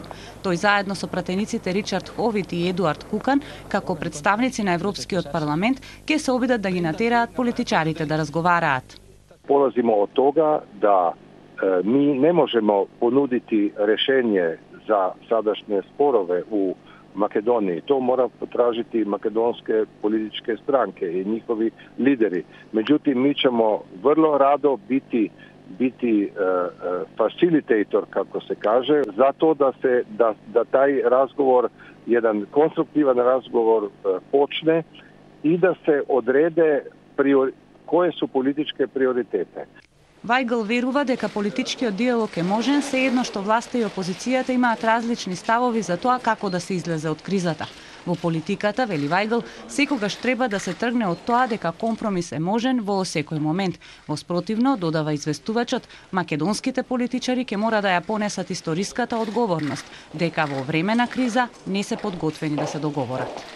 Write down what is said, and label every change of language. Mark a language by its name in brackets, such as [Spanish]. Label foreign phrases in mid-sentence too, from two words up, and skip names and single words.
[Macedonian] Тој заедно со пратениците Ричард Ховит и Едуард Кукан, како представници на Европскиот парламент, ќе се обидат да ги натераат политичарите да разговараат. [Serbian] Полазимо од тога да ми не можемо понудити решение за садашње спорове у Македонија. То мора потражити македонске политичке странке и нjihovi лидери. Меđutim, ми ćemo vrlo rado biti facilitator, kako se kaže, zato da taj razgovor, jedan konstruktivan razgovor počne i da se odrede koje su političke prioritete. [Macedonian] Вајгал верува дека политичкиот диалог е можен, се едно што власта и опозицијата имаат различни ставови за тоа како да се излезе од кризата. Во политиката, вели Вајгал, секогаш треба да се тргне од тоа дека компромис е можен во секој момент. Во спротивно, додава известувачот, македонските политичари ќе мора да ја понесат историската одговорност, дека во време на криза не се подготвени да се договорат.